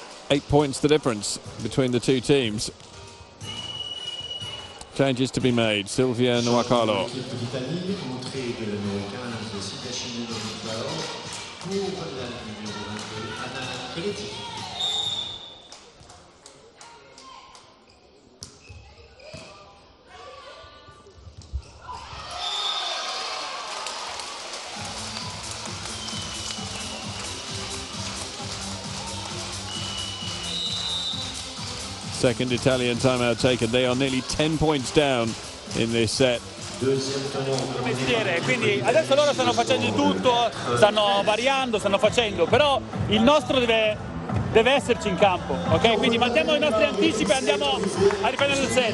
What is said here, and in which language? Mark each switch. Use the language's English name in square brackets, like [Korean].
[English] 8 points the difference between the two teams. Changes to be made. Silvia Nuacalo. [French] L'Italie, entrée de la numéro 15, Sitachine pour la numéro 22, Anna Nicoletti. [English] Second Italian timeout taken. They are nearly 10 points down in this set. [French] Deuxième tour de [Italian] mestiere, quindi adesso loro stanno facendo di tutto, stanno variando, stanno facendo, però il nostro deve esserci in campo, ok? Quindi mantiamo i nostri anticipi e andiamo a riprendere il set.